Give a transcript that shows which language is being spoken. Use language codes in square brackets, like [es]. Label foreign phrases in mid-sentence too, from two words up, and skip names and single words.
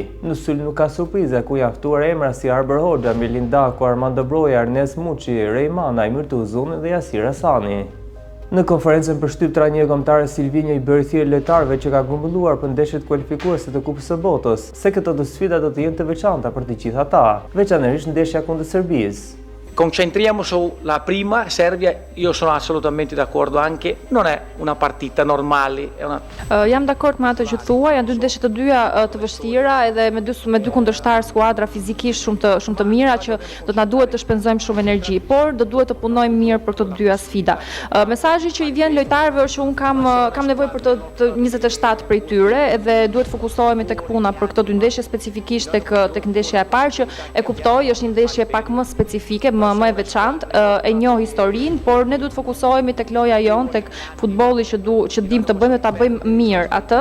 [sq] Në sulm nuk ka surpriza ku janë ftuar emra si Arber Hoxha, Mirlin Daku, Armando Broja, Ernest Muçi, Rejmana, Mirtu Uzuni dhe Yasir Hasani. Në konferencën për shtyp trajneri kombëtar Silvinje i bëri thirrje lojtarëve që ka grumbulluar për ndeshjet kualifikuese të Kupës së Botës, se këto dy sfida do të jenë të veçanta për të gjithë ata, veçanërisht ndeshja kundër Serbisë. [it] Concentriamo sulla prima, Serbia, io sono assolutamente d'accordo anche, non è una partita normale. [sq] Jam dakord me atë që thua, janë 2 ndeshje të dyja të vështira edhe me dy kundërshtar skuadra fizikisht shumë të mira që do të na duhet të shpenzojmë shumë energji, por do duhet të punojmë mirë për këto të dyja sfida. Mesazhi që i vjen lojtarëve është që un kam nevojë për të 27 prej tyre edhe duhet fokusohemi tek puna për këto 2 ndeshje, specifikisht tek ndeshja e parë që e kuptoj, është një ndeshje pak më specifike, më e veçantë, e njoh historinë, por ne duhet fokusohemi tek loja jon, tek futbolli që dim të bëjmë dhe ta bëjmë mirë atë.